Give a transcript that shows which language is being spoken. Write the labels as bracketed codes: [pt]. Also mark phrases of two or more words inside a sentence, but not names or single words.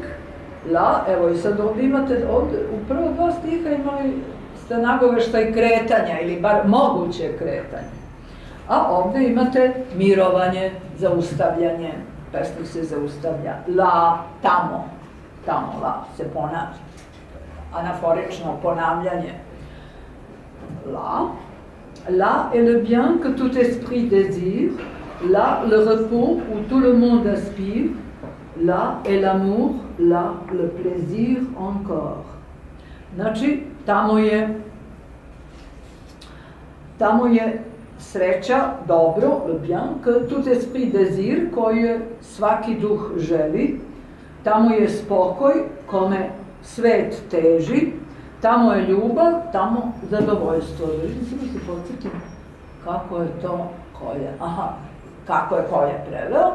[sr] La, evo i sad ovdje imate, u prvo dva stiha imali ste nagoveštaj kretanja, ili bar moguće kretanje. A ovdje imate mirovanje, zaustavljanje, pesnik se zaustavlja. La, tamo, la, se ponavlja. Anaforično ponavljanje. [fr] Là est le bien que tout esprit désire, là le repos où tout le monde aspire, là est l'amour, là le plaisir encore. [sr] Znači, tamo je sreća, dobro, [fr] le bien, que tout esprit désire, [sr] koju svaki duh želi, tamo je spokoj, kome svet teži, tamo je ljubav, tamo zadovoljstvo. Vidim se da se podsjetim kako je to Kolja, kako je Kolja preveo.